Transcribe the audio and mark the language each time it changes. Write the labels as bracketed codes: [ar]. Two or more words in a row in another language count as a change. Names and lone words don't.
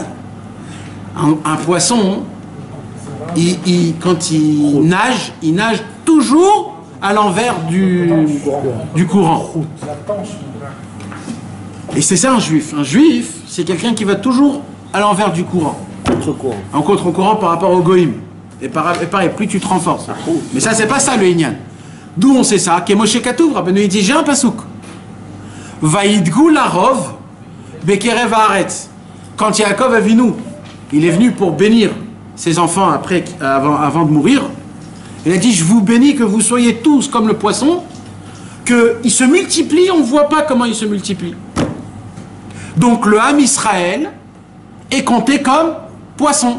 [fr] Un poisson, quand il nage toujours à l'envers du courant. Et c'est ça un juif. Un juif, c'est quelqu'un qui va toujours à l'envers du courant. En contre-courant par rapport au goïm. Et pareil, plus tu te renforces. Mais ça, c'est pas ça le Inyan. D'où on sait ça? Moshe Katuv, Rabbeinu il dit, j'ai un pasouk. [he] וידגו לרב בקרב הארץ. [fr] Quand Yaakov Avinu, il est venu pour bénir ses enfants avant de mourir, il a dit, je vous bénis que vous soyez tous comme le poisson, qu'ils se multiplient, on ne voit pas comment ils se multiplient. Donc le [he] עם ישראל [fr] est compté comme poisson.